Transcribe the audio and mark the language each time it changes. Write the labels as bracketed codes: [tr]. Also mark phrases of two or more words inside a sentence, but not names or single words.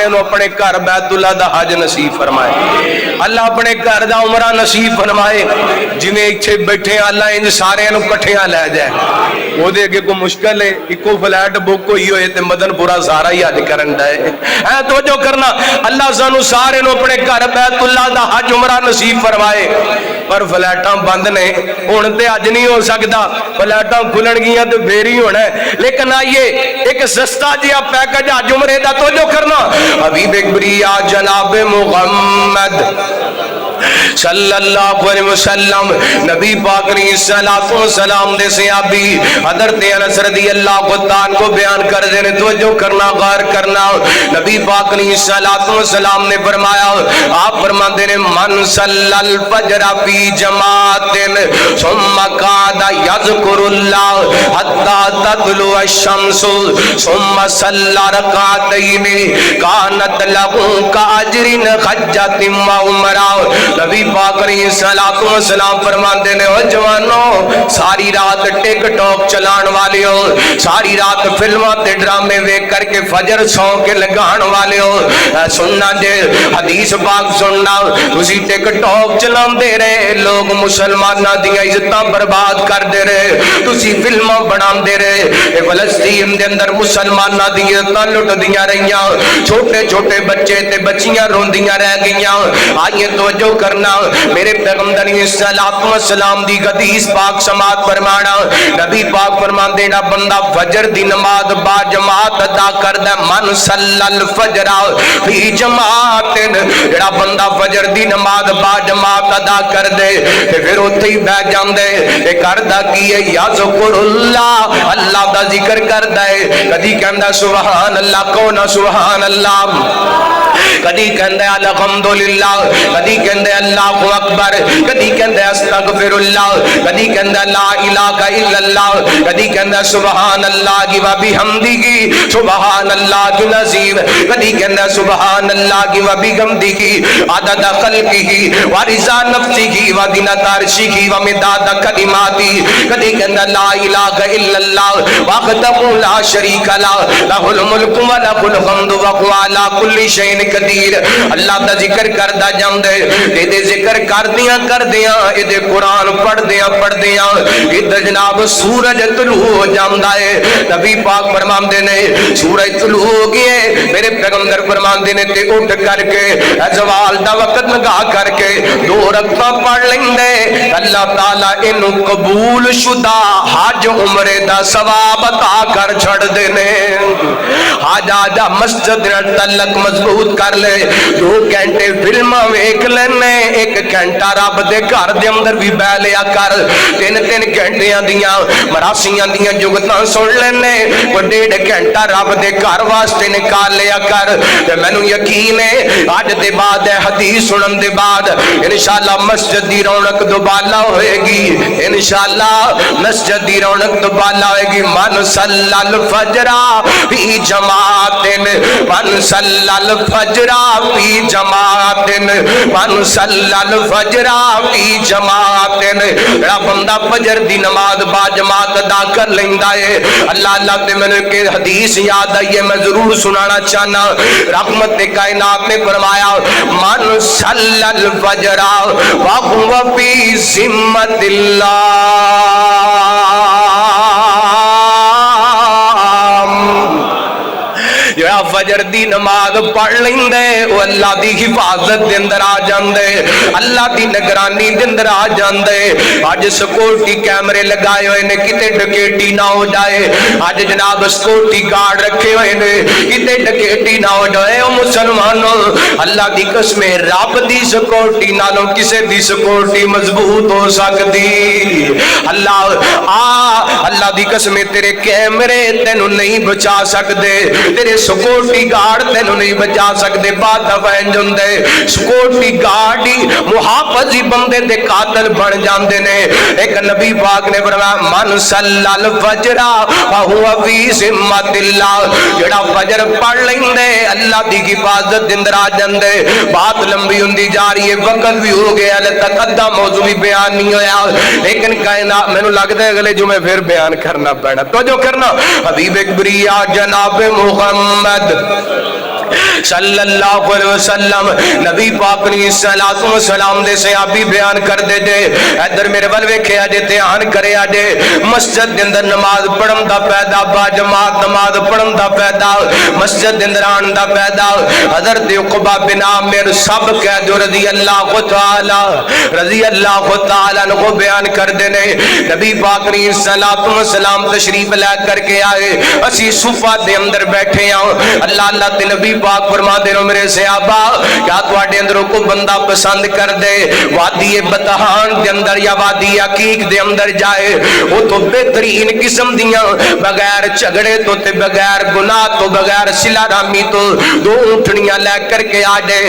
[pa] نو اپنے گھر بیت اللہ دا حج نصیب فرمائے اللہ اپنے گھر دا عمرہ نصیب فرمائے جنہیں ایتھے بیٹھے اللہ ان سارے نو کٹھیاں لے جائے وہ دے کہ کوئی مشکل ہے ایکو فلیٹ بک ہوئی ہوئے تے مدن پورا سارا ہی حج کرن دے تو جو کرنا اللہ سانو سارے نو اپنے گھر بیت اللہ دا حج عمرہ نصیب فرمائے پر فلیٹاں بند نے ہن تے حج نہیں ہو سکدا فلیٹاں کھلن گیاں تے پھر ہی ہونا ہے لیکن آئیے ایک سستا جہا پیکج حج عمرے دا تو جو کرنا حبیب کبریا جناب محمد [ar] صلی اللہ علیہ وسلم [pa] نبی پاک نے [ar] صلاۃ و سلام [pa] دے صحابی حضرت انس رضی [ar] اللہ عنہ [pa] کو بیان کر دینے توجہ کرنا غور کرنا نبی پاک نے [ar] صلاۃ و سلام [pa] نے فرمایا [ur] آپ فرماتے ہیں [ar] من صلی الفجر فی جماعت ثم قعد یذکر اللہ حتی تطلع الشمس ثم صلی رکعتین کانت لہ کاجر حجۃ و عمرہ [pa] نبی پاک علیہ السلام فرماندے نے او جوانو ساری رات ٹک ٹاک چلان والے ہو ساری رات فلماں تے ڈرامے ویکھ کر کے فجر سو کے لگان والے ہو سننا جے حدیث پاک سننا تسی ٹک ٹاک چلاندے رہے لوگ مسلماناں دی عزتاں برباد کردے رہے تسی فلماں بناندے رہے فلسطین دے اندر مسلماناں دی عزتاں لٹدیاں رہیاں چھوٹے چھوٹے بچے تے بچیاں روندیاں رہ گئیاں آئیے توجہ کرنا میرے پیغمبر [ar] علیہ الصلوۃ والسلام [pa] دی حدیث پاک سماعت فرمانا نبی پاک فرماندے نا بندہ فجر دی نماز با جماعت ادا کردا [ar] من صلی الفجر فی جماعت [pa] جڑا بندہ فجر دی نماز با جماعت ادا کر دے تے پھر اوتھے ہی بیٹھ جاندے تے کردا کی ہے یا [ar] ذکر اللہ [pa] اللہ دا ذکر کردا ہے کدی کہندا [ar] سبحان اللہ [pa] کو نہ [ar] سبحان اللہ [pa] کدی کہندا الحمدللہ، کدی کہندا [ar] اللہ اکبر، [pa] کدی کہندا [ar] استغفر اللہ، [pa] کدی کہندا [ar] لا الہ الا اللہ، [pa] کدی کہندا [ar] سبحان اللہ و بحمدہ سبحان اللہ العظیم، [pa] کدی کہندا [ar] سبحان اللہ و بحمدہ عدد خلقہ و رضا نفسہ و زنۃ عرشہ و مداد کلماتہ، [pa] کدی کہندا [ar] لا الہ الا اللہ وحدہ لا شریک لہ لہ الملک و لہ الحمد وهو علی کل شیء قدیر۔ [pa] اللہ دا ذکر کردا جاندے، اے دے ذکر کردیاں اے دے قرآن پڑھدیاں ادھر جناب سورج طلوع ہو جاندا ہے۔ نبی پاک فرماندے نے سورج طلوع ہو گئے، میرے پیغمبر فرماندے نے تے اٹھ کر کے زوال دا وقت لگا کر کے 2 رکعتاں پڑھ لیندے، اللہ تعالیٰ اینو قبول شدہ حج عمرے دا ثواب عطا کر چھڑ دینے۔ حج آجا مسجد نال تعلق مضبوط کر لے، 2 گھنٹے فلماں ویکھ لینے، 1 گھنٹہ رب دے گھر دے اندر بھی بہ لیا کر، 3 گھنٹیاں دیاں مراسیاں دیاں جگتاں سن لینے، وہ 1.5 گھنٹہ رب دے گھر واسطے نکال لیا کر۔ تے مینوں یقین ہے اج دے بعد حدیث سنن دے بعد انشاءاللہ مسجد دی رونق دوبالا ہوئے گی، انشاءاللہ مسجد دی رونق دوبالا ہوئے گی۔ [ar] من صلی الفجر فی جماعت، من صلی الفجر فی جماعت، من صلی الفجر فی جماعت۔ [pa] جڑا بندہ فجر دی نماز با جماعت ادا کر لیندا ہے، اللہ اللہ تے میں کہ حدیث یاد آئی ہے، میں ضرور سنانا چاہنا۔ رحمت کائنات نے فرمایا [ar] من صلی الفجر وهو فی ذمۃ اللہ، [pa] جڑا فجر دی نماز پڑھ لیندے وہ اللہ دی حفاظت دے اندر آ جاندے، اللہ دی نگرانی دے اندر آ جاندے۔ اج سکیورٹی کیمرے لگائے ہوئے نے کتے ڈکیٹی نہ ہو جائے، اج جناب [en] security guard [pa] رکھے ہوئے نے کتے ڈکیٹی نہ ہو جائے۔ او مسلمانوں اللہ دی قسم رب دی سکیورٹی نالوں کسے دی سکیورٹی مضبوط ہو سکتی؟ اللہ دی قسم تیرے کیمرے تینوں نہیں بچا سکدے، تیرے [en] security guard [pa] تینوں نہیں بچا سکتے۔ بات دفعہ جندے [en] security guard [pa] ہی محافظی بندے دے قاتل بن جاندے نے۔ ایک نبی پاک نے فرمایا [ar] من صلی الفجر وهو فی ذمۃ اللہ، [pa] جڑا فجر پڑھ لیندے اللہ دی حفاظت دے اندر آ جاندے۔ بات لمبی ہوندی جا رہی ہے، وقت بھی ہو گیا، ہلے تک ادھا موضوع بھی بیان نہیں ہویا، لیکن کائنات مینوں لگدا ہے اگلے جمعے پھر بیان کرنا پینا۔ توجہ کرنا، حبیب کبریا جناب محمد [ar] صلی اللہ علیہ وسلم [pa] نبی پاک نے [ar] صلاۃ و سلام [pa] دے صحابی بیان کر دے جے، ادھر میرے ول ویکھیا جے، دھیان کریا جے، مسجد دے اندر نماز پڑھن دا فائدہ، با جماعت نماز پڑھن دا فائدہ، مسجد دے اندر آن دا فائدہ۔ حضرت عقبہ بن عامر سب کہہ جو [ar] رضی اللہ تعالی عنہ [pa] بیان کر دے نے، نبی پاک نے [ar] صلاۃ و [pa] سلام تشریف لے کر کے آئے، اسی صفہ دے اندر بیٹھے ہاں، اللہ اللہ تے نبی پاک فرما دے رو میرے صحابہ کیا تواڈے اندروں کو بندہ پسند کر دے وادی بتہان دے اندر یا وادی عقیق دے اندر جائے، وہ تو بہترین قسم دیاں بغیر جھگڑے تو تے بغیر گناہ تو بغیر صلہ رحمی تو 2 اونٹنیاں لے کر کے آ جائے۔